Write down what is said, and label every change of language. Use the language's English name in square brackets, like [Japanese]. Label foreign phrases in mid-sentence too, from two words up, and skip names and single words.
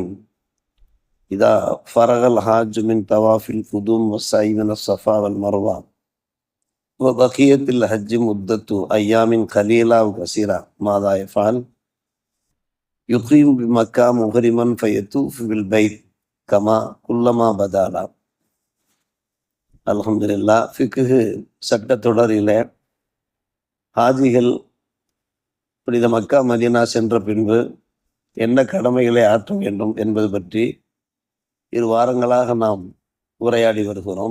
[Arabic] إذا فرغ الحاج من طواف القدوم والسعي من الصفا والمروة وبقية الحج مدة أيام قليلة وكثيرة ماذا يفعل؟ يقيم بمكة مغرما فيطوف بالبيت كما كلما بدا له. அல்ஹம்துலில்லாஹ். [Tamil] ஃபிக்ஹ் சட்ட தொடரில் ஹாஜிகள் புனித மக்கா மதீனா சென்ற பின்பு என்ன கடமைகளை ஆற்ற வேண்டும் என்பது பற்றி 2 வாரங்களாக நாம் உரையாடி வருகிறோம்.